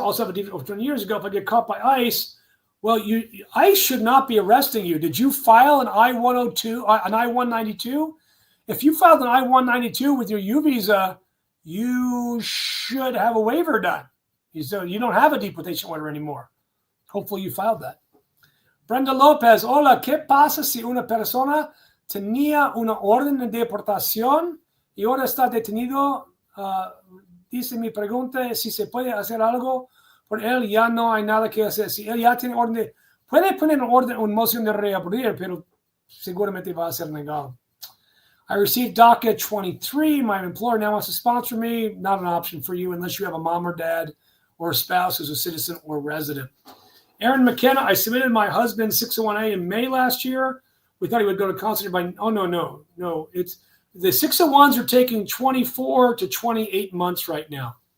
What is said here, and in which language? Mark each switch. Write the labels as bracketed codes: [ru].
[en] Also have a deed over 20 years ago. If I get caught by ICE, well, ICE should not be arresting you. Did you file an I-102, an I-192? If you filed an I-192 with your U visa, you should have a waiver done. So you don't have a deportation order anymore. Hopefully you filed that. [es] Brenda Lopez, hola, ¿qué pasa si una persona tenía una orden de deportación y ahora está detenido? Dice mi pregunta si se puede hacer algo por él, ya no hay nada que hacer. Si él ya tiene orden, puede poner una moción de reabrir, pero seguramente va a ser negado. [en] I received DACA at 23. My employer now wants to sponsor me. Not an option for you unless you have a mom or dad or a spouse who's a citizen or resident. Aaron McKenna, I submitted my husband's 601A in May last year. We thought he would go to consulate by, no. It's the 601s are taking 24 to 28 months right now.